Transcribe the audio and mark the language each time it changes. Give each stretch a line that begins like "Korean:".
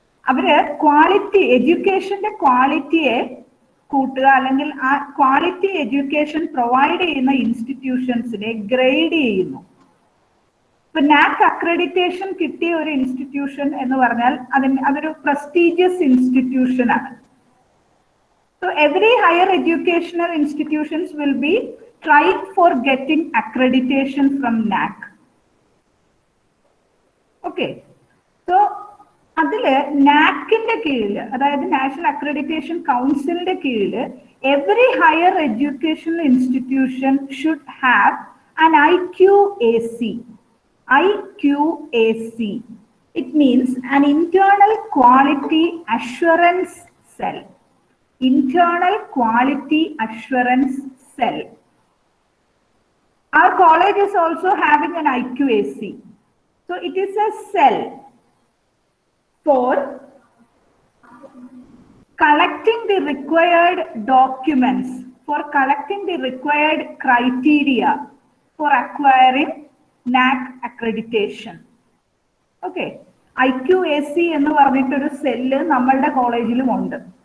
Malayalam: അവര് ക്വാളിറ്റി എഡ്യൂക്കേഷന്റെ ക്വാളിറ്റിയെ കൂട്ടുക അല്ലെങ്കിൽ ആ ക്വാളിറ്റി എഡ്യൂക്കേഷൻ പ്രൊവൈഡ് ചെയ്യുന്ന ഇൻസ്റ്റിറ്റ്യൂഷൻസിനെ ഗ്രേഡ് ചെയ്യുന്നു. ഇപ്പൊ നാക് അക്രഡിറ്റേഷൻ കിട്ടിയ ഒരു ഇൻസ്റ്റിറ്റ്യൂഷൻ എന്ന് പറഞ്ഞാൽ അതൊരു പ്രസ്റ്റീജിയസ് ഇൻസ്റ്റിറ്റ്യൂഷൻ ആണ്.
English: So every higher educational institutions will be tried for getting accreditation from NAAC. Okay.
Malayalam: So അതില് നാക്കിന്റെ കീഴില്, അതായത് നാഷണൽ അക്രഡിറ്റേഷൻ കൗൺസിലിന്റെ കീഴില്
English: Every higher educational institution should have an IQAC. IQAC. It means an internal quality assurance cell. Internal quality assurance cell. Our college is also having an IQAC. So it is a cell for collecting the required documents, for collecting the required criteria for acquiring NAAC accreditation. Okay.
Malayalam: IQAC എന്ന് പറഞ്ഞിട്ടൊരു cell നമ്മളുടെ കോളേജിലും ഉണ്ട്.